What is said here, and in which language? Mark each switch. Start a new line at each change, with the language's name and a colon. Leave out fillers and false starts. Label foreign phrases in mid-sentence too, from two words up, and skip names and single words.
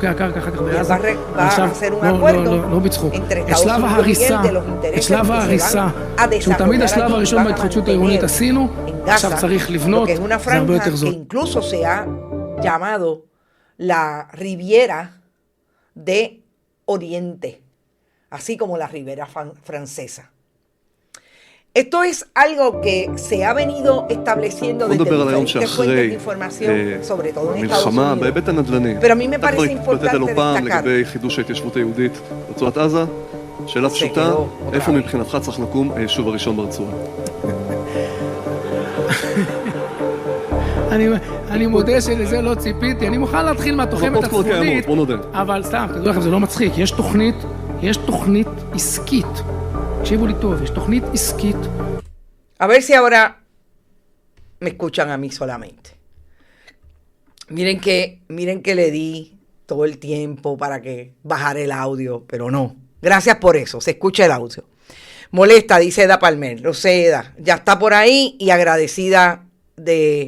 Spanish: Va a hacer un acuerdo entre Estados Unidos y él de los intereses que se van a desarrollar allí en Gaza, lo que es una franja que incluso se ha llamado la Riviera de Oriente, así como la Riviera Francesa. Esto es algo que se ha venido estableciendo desde diferentes fuentes de información, sobre todo en Estados Unidos. Pero a mí me parece importante destacar.
Hebrew: שאלה פשוטה, איפה מבחינתך צריך לקום היישוב הראשון ברצועה? אני מודה שלזה לא ציפיתי, אני מוכן להתחיל מהתוחמת הצפונית, אבל סתם, תדעו לכם, זה לא מצחיק, יש תוכנית עסקית, תקשיבו לי טוב, יש תוכנית עסקית.
Spanish: A ver si ahora me escuchan a mí solamente. Miren que le di todo el tiempo para que bajara el audio, pero no. Gracias por eso, se escucha el audio. Molesta, dice Eda Palmer, lo sé, Eda, ya está por ahí y agradecida de...